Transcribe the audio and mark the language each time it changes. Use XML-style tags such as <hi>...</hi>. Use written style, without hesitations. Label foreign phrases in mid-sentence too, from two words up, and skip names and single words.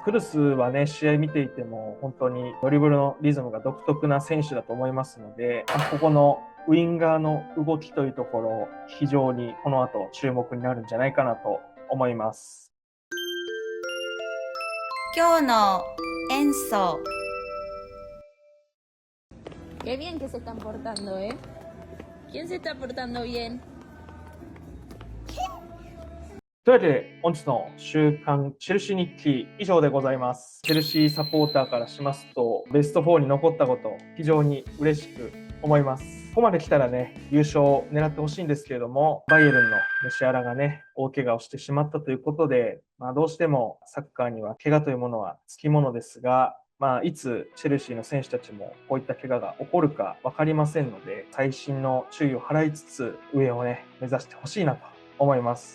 <ja>クドゥスはね、試合見ていても本当にドリブルのリズムが独特な選手だと思いますので、ここのウインガーの動きというところ、非常にこの後注目になるんじゃないかなと思います。今日の演奏。</ja> <es>Qué bien que se están portando, ¿eh? ¿Quién se está portando bien?</es> <ja>というわけで、本日の週刊チェルシー日記以上でございます。チェルシーサポーターからしますと、ベスト4に残ったこと、非常に嬉しく思います。ここまで来たらね、優勝を狙ってほしいんですけれども、バイエルンのムシアラがね、大怪我をしてしまったということで、どうしてもサッカーには怪我というものはつきものですが、いつチェルシーの選手たちもこういった怪我が起こるか分かりませんので、細心の注意を払いつつ、上をね、目指してほしいなと思います。</ja>